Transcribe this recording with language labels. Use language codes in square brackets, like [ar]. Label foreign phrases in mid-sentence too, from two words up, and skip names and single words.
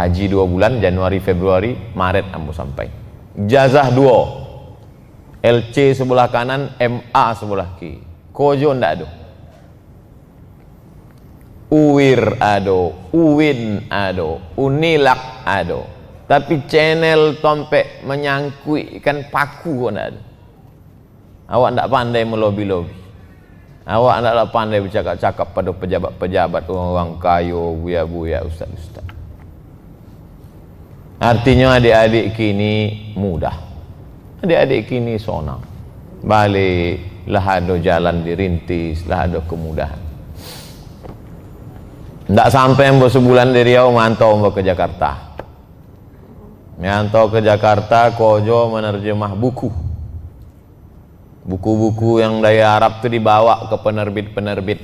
[id] Haji 2 bulan, Januari, Februari, Maret ambo sampai. Jazah 2, LC sebelah kanan, MA sebelah kiri. [min] Kojo ndak ada. [id] Uwir ada, Uwin ada, Unilak ada. [min] Tapi channel tompek menyangkui ikan paku kok ndak ada. [id] Awak ndak pandai melobi-lobi. Awak hendaklah pandai bercakap-cakap pada pejabat-pejabat, orang-orang kaya, buya-buya, ustaz-ustaz. Artinya adik-adik kini mudah. [min] Adik-adik kini sonang. Balik, lah ada jalan dirintis, lah ada kemudahan. [id] Tidak sampai sebulan dari Riau mantau ke Jakarta. [min] Mantau ke Jakarta, kojo menerjemah buku. [id] Buku-buku yang dari Arab itu dibawa ke penerbit-penerbit.